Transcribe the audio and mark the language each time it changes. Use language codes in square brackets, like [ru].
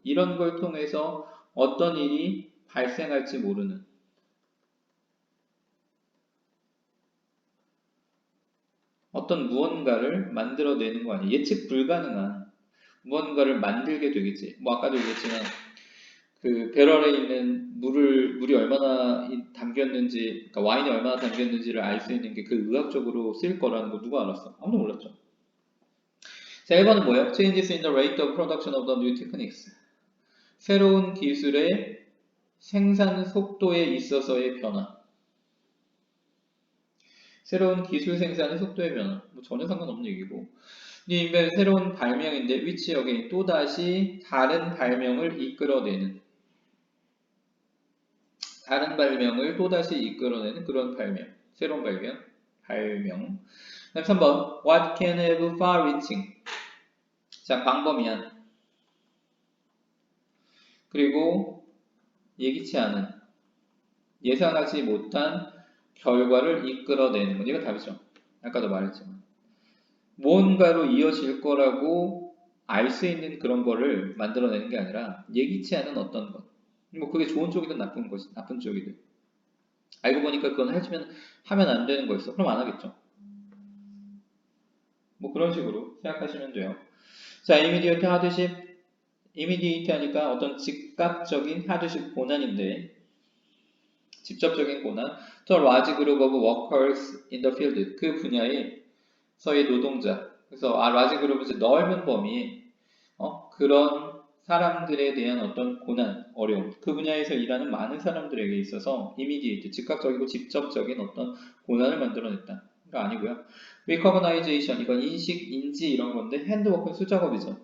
[ko] 이런 걸 통해서 어떤 일이 발생할지 모르는 어떤 무언가를 만들어내는 거 아니에요. 예측 불가능한 무언가를 만들게 되겠지. 뭐 아까도 얘기했지만 그 배럴에 있는 물이 얼마나 담겼는지, 그러니까 와인이 얼마나 담겼는지를 알 수 있는 게 그 의학적으로 쓰일 거라는 거 누가 알았어? 아무도 몰랐죠. 자, 1번은 뭐예요? [en] Changes in the rate of production of the new techniques. [ko] 새로운 기술의 생산 속도에 있어서의 변화. 새로운 기술 생산의 속도의 변화. 뭐 전혀 상관없는 얘기고. 이게 새로운 발명인데 [en] which again [ko] 또다시 다른 발명을 이끌어내는 다른 발명을 또다시 이끌어내는 그런 발명. 새로운 발명. 그다음 3번 [en] what can have far-reaching. [ko] 자, 광범위한. 그리고 예기치 않은 예상하지 못한 결과를 이끌어내는 건 이거 답이죠. 아까도 말했지만 무언가로 이어질 거라고 알 수 있는 그런 거를 만들어내는 게 아니라 예기치 않은 어떤 것. 뭐 그게 좋은 쪽이든 나쁜 쪽이든. 알고 보니까 그건 하면 안 되는 거였어. 그럼 안 하겠죠. 뭐 그런 식으로 생각하시면 돼요. 자, 이미디어트 하드십. 이미디어트 하니까 어떤 즉각적인 하드십 고난인데 직접적인 고난. [en] The large group of workers in the field. [ko] 그 분야에서의 노동자. 그래서 [en] large group [ko] 이제 넓은 범위 그런 사람들에 대한 어떤 고난, 어려움, 그 분야에서 일하는 많은 사람들에게 있어서 immediate, 즉각적이고 직접적인 어떤 고난을 만들어냈다. 가 아니고요. recognition, 이건 인식, 인지 이런 건데 핸드워크는 수작업이죠.